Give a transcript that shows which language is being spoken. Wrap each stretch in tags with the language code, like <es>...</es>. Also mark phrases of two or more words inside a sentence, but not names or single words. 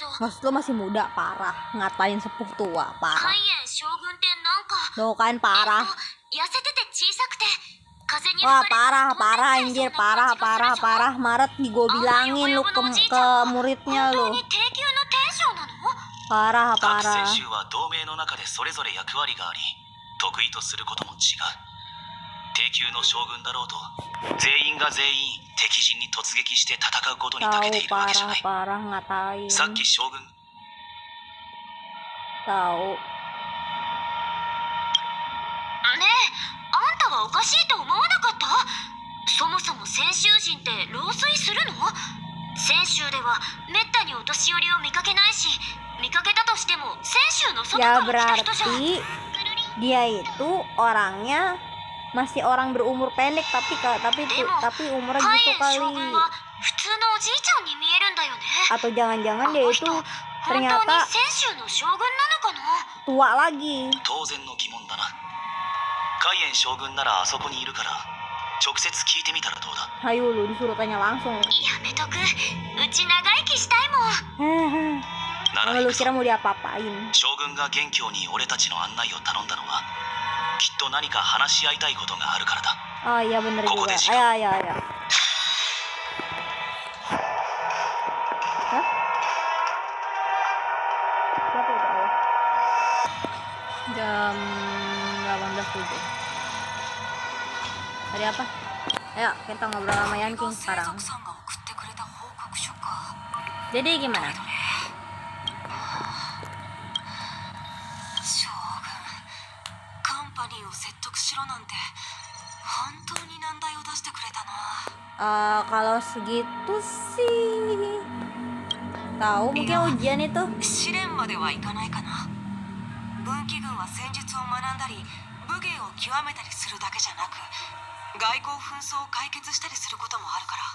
<id>Maksud lo masih muda, parah. Ngatain sepuh tua,</id> <ja>海</ja> <id>parah.</id> <ja>元将軍ってなんか</ja> <id>Tuh kan parah.</id> <ja>痩せてて小さくて風に</ja> <id>Wah</id> <ja>吹かれ</ja> <id>parah</id> <ja>飛んで</ja> <id>anjir</id> <ja>っちゃいそうな感じがするでしょ。</ja> <id>parah Maret gue bilangin lu ke muridnya</id> <ja>本当</ja> <id>lu</id> <ja>に低級の天将なの？</ja> <id>parah</id> <ja>各</ja> <id>parah</id> <ja>選手は同盟の中でそれぞれ役割があり、得意とすることも違う。低級の将軍だろうと、全員が全員敵陣に突撃して戦うことに長けて</ja> <id>tahu</id> <ja>いるわけじゃな</ja> <id>parah</id> <ja>い。</ja> <id>ngatain</id> <ja>さっき将軍</ja> <id>tahu</id> <ja>ねえ、あんたはおかしいと思わなかった？そもそも泉州人って老衰するの？泉州ではめったにお年寄りを見かけないし、見かけたとしても泉州の外</ja> <id>ya</id> <ja>から来た人じゃん。</ja> <id>berarti dia itu orangnya masih orang berumur pendek tapi umurnya</id> <ja>海</ja> <id>gitu</id> <ja>元将</ja> <id>kali</id> <ja>軍は普通のおじいちゃんに見えるんだよね。</ja> <id>atau jangan-jangan</id> <ja>あ</ja> <id>dia</id> <ja>の</ja> <id>itu</id> <ja>人本当に</ja> <id>ternyata</id> <ja>泉州の将軍なのかな？</ja> <id>tua lagi</id> <ja>当然の疑問だな。海燕将軍ならあそこにいるから直接聞いてみたらどうだ。</ja> <id>hayu lu disuruh tanya langsung</id> <ja>やめとく。うち長生きしたいもん。なら</ja> <id>lu</id> <ja>行くぞ。</ja> <id>kira mau diapa-apain</id> <ja>将軍が元凶に俺たちの案内を頼んだのはきっと何か話し合いたいことがあるからだ。</ja> <id>oh iya bener Kok juga udah sih? ayo Hah? Berapa itu ayah? Jam 18.07 Tadi apa? Ayo kita ngobrol sama Yanking</id> <ja>生</ja> <id>sekarang</id> <ja>族さんが送ってくれた報告書か。</ja> <id>Jadi gimana?</id> <ja>将軍、カンパニーを説得しろなんて本当に難題を出してくれたな。</ja> <id>Kalau segitu sih tahu mungkin ujian itu</id> <ja>試練まではいかないかな。分岐軍は戦術を学んだり武芸を極めたりするだけじゃなく、外交紛争を解決したりすることもあるから。</ja>